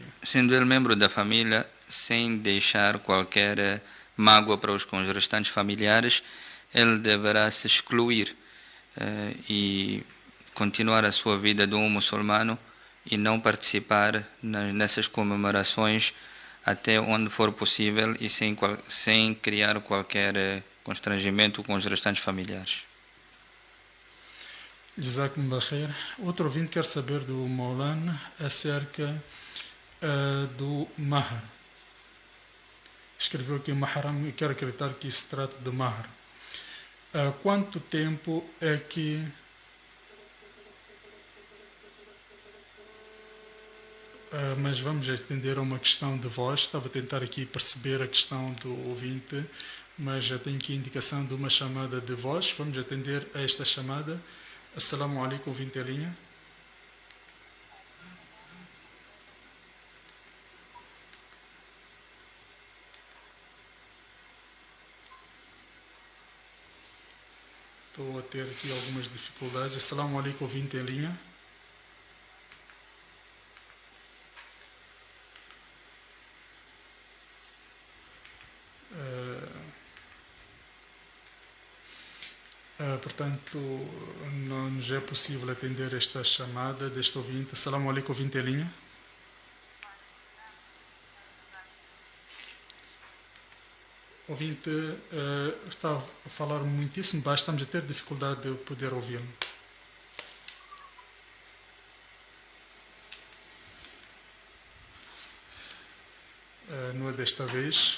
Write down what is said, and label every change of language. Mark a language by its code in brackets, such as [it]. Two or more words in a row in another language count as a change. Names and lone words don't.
[pt] Sendo ele membro da família, sem deixar qualquer mágoa para os com os restantes familiares, ele deverá se excluir e continuar a sua vida de um muçulmano e não participar nessas comemorações até onde for possível e sem criar qualquer constrangimento com os restantes familiares. [ar] جزاكم الله خير. [pt] Outro ouvinte quer saber do Maulana acerca do Mahar. Escreveu aqui Mahram e quero acreditar que isso se trata de Mahar. Quanto tempo é que mas vamos atender a uma questão de voz. Estava a tentar aqui perceber a questão do ouvinte, mas já tenho aqui a indicação de uma chamada de voz. Vamos atender a esta chamada. [ar] السلام عليكم, [pt] ouvinte em linha. Estou a ter aqui algumas dificuldades. [ar] السلام عليكم, [pt] ouvinte em linha. Portanto, não nos é possível atender esta chamada deste ouvinte. [ar] السلام عليكم, [pt] ouvinte em linha. Ouvinte, está a falar muitíssimo baixo, estamos a ter dificuldade de poder ouvi-lo. Não é desta vez.